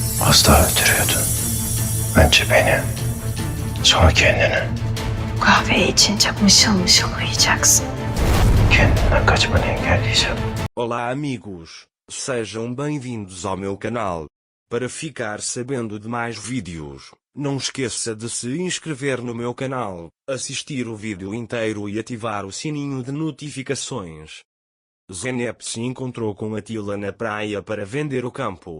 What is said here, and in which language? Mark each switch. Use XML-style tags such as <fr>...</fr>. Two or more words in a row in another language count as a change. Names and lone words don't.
<tr>Az daha ötürüyordun. Önce beni, sonra kendini. Bu kahveyi içince mışıl mışıl uyuyacaksın. Kendinden kaçmanı engelleyeceğim.</tr> <pt>Olá amigos, sejam bem-vindos ao meu canal. Para ficar sabendo de mais vídeos, não esqueça de se inscrever no meu canal, assistir o vídeo inteiro e ativar o sininho de notificações. Zeynep se encontrou com Atila na praia para vender o campo.</pt>